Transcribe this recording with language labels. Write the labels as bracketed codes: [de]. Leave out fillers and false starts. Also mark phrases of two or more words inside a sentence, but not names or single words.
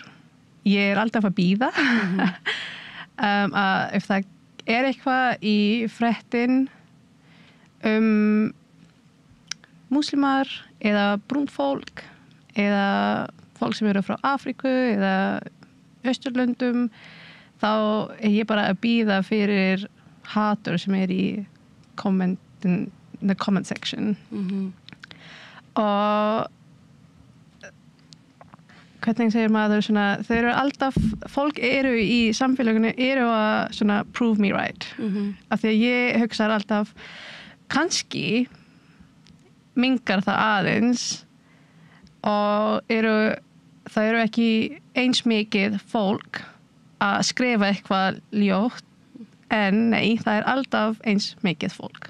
[is] Ég alltaf að bíða að ef það eitthvað í fréttin múslimar eða brúnt fólk eða fólk sem eru frá Afríku eða Austurlöndum, þá ég bara að bíða fyrir hatur sem í [en] the comment section. [is] Og hvernig segir maður svona, þeir eru alltaf, fólk eru í samfélaginu eru að svona [en] prove me right. [is] Af því að ég hugsa alltaf, kannski mingar það aðeins og það eru ekki eins mikið fólk að skrifa eitthvað ljótt, en nei, það alltaf eins mikið fólk.